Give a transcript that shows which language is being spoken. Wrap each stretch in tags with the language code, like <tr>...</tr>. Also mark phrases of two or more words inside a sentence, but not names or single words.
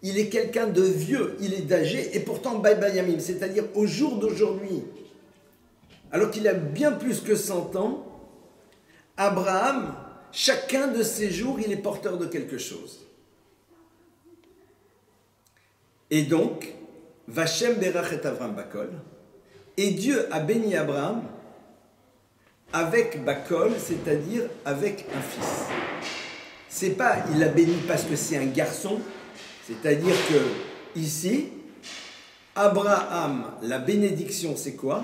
<fr>il est quelqu'un de vieux, il est d'âgé, et pourtant Bayamim, c'est-à-dire au jour d'aujourd'hui, alors qu'il a bien plus que 100 ans, Abraham, chacun de ses jours, il est porteur de quelque chose. Et donc,</fr> <he>וה׳ ברך את אברם בכל,</he> <fr>et Dieu a béni Abraham avec bakol, c'est-à-dire avec un fils. C'est pas, il l'a béni parce que c'est un garçon, c'est-à-dire que ici, Abraham, la bénédiction, c'est quoi?</fr>